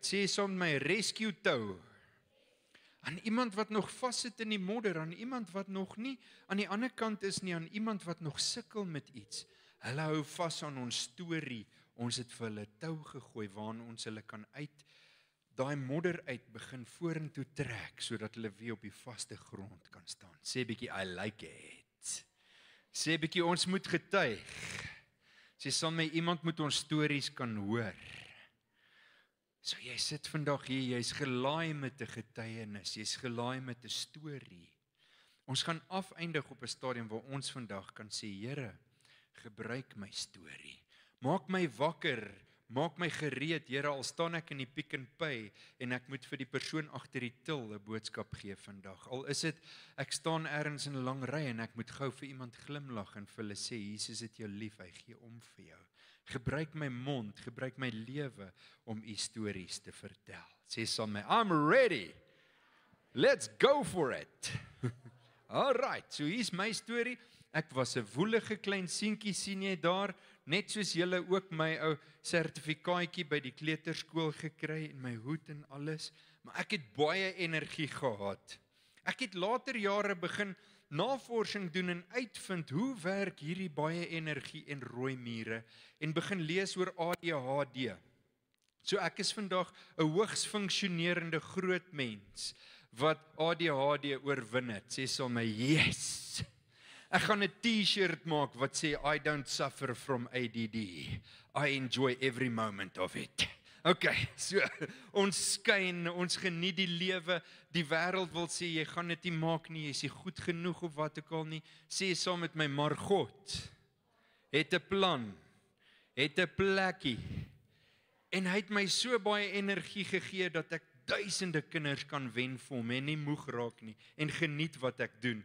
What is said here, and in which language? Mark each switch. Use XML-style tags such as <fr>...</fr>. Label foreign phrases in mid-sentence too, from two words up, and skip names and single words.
<af>Sê saam met my, rescue tou. Aan iemand wat nog vassit in die modder, aan iemand wat nog nie aan die ander kant is nie, aan iemand wat nog sukkel met iets. Hulle hou vas aan ons storie. Ons het vir hulle tou gegooi waarin ons hulle kan uit daai modder uit begin vorentoe trek sodat hulle weer op die vaste grond kan staan. Sê bietjie</af> <en>I like it.</en> <af>Sê bietjie ons moet getuig. Sê saam met iemand moet ons stories kan hoor. So jy sit vandag hier, jy's gelaai met 'n getuienis, jy's gelaai met 'n storie. Ons gaan afeindig op 'n stadium waar ons vandag kan sê, Here, gebruik my storie. Maak my wakker, maak my gereed, Here, al staan ek in die Pick n Pay en ek moet vir die persoon agter die til 'n boodskap gee vandag. Al is dit, ek staan ergens in 'n lang ry en ek moet gou vir iemand glimlag en vir hulle sê, Jesus het jou lief, hy gee om vir jou. Gebruik my mond, gebruik my lewe om u stories te vertel. Sê saam met my,</af> <en>I'm ready. Let's go for it.</en> <af>Alright, so hier's my storie. Ek was 'n woelige klein seentjie, sien jy daar, net soos julle ook my ou sertifikaatjie by die kleuterskool gekry en my hoed en alles, maar ek het baie energie gehad. Ek het later jare begin navorsing doen en uitvind hoe werk hierdie baie energie en rooi mure en begin lees oor ADHD. So ek is vandag 'n hoogs funksionerende groot mens wat ADHD oorwin het. Sê saam my, yes! Ek gaan 'n T-shirt maak wat sê</af> <en>I don't suffer from ADD. I enjoy every moment of it.</en> <af>Okay, so ons skyn, ons geniet die lewe. Die wêreld wil sê jy gaan dit nie maak nie, jy's nie goed genoeg of wat ook al nie. Sê saam met my, maar God het 'n plan, het 'n plekkie. En hy het my so baie energie gegee dat ek duisende kinders kan wen vir hom en nie moeg raak nie en geniet wat ek doen.</af>